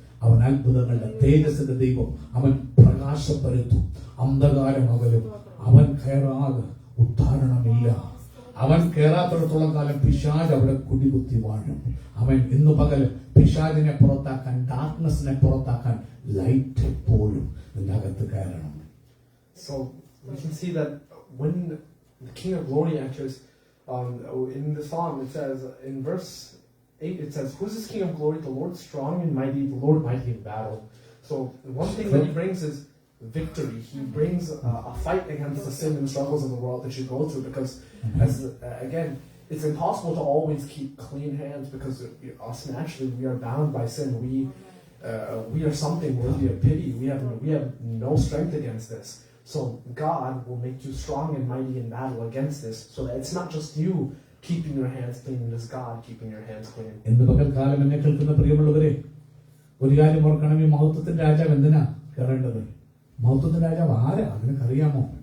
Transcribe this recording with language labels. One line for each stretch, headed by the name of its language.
Malayalam: അവൻ അത്ഭുതങ്ങളുടെ തേജസ്സിന്റെ ദൈവം. അവൻ പ്രകാശപ്പെടുത്തും, അന്ധകാരം അകലും. അവൻ കയറാതെ ഉദ്ധാരണമില്ല. അവൻ കയറാത്തിടത്തോളം കാലം പിശാച് അവിടെ കുടികുത്തി വാഴും. അവൻ ഇന്നു പകൽ പിശാചിനെ പുറത്താക്കാൻ, ഡാർക്ക്നെസ്സിനെ പുറത്താക്കാൻ ലൈറ്റ് എപ്പോഴും നിന്റെ അകത്ത് കയറണം.
English: So we can see that when the King of Glory enters, in the psalm it says, in verse 8 it says, who's this King of Glory? The Lord strong and mighty, the Lord mighty in battle. So one thing that he brings is victory. He brings a fight against the sin and struggles of the world that you go through, because again, it's impossible to always keep clean hands, because us naturally we are bound by sin. We are something worthy of pity. We have no strength against this. So God will make you strong and mighty in battle against this, so that it's not just you keeping your hands clean, it is God keeping your hands clean.
Malayalam: ഇന്ന് പകൽക്കാലം എന്നെ കേൾക്കുന്ന പ്രിയമുള്ളവരെ, ഒരു കാര്യം ഓർക്കണം. ഈ മഹത്വത്തിന്റെ രാജാവ് എന്തിനാ കയറേണ്ടത്? മഹത്വത്തിന്റെ രാജാവ് ആരാ? നിനക്കറിയാമോ?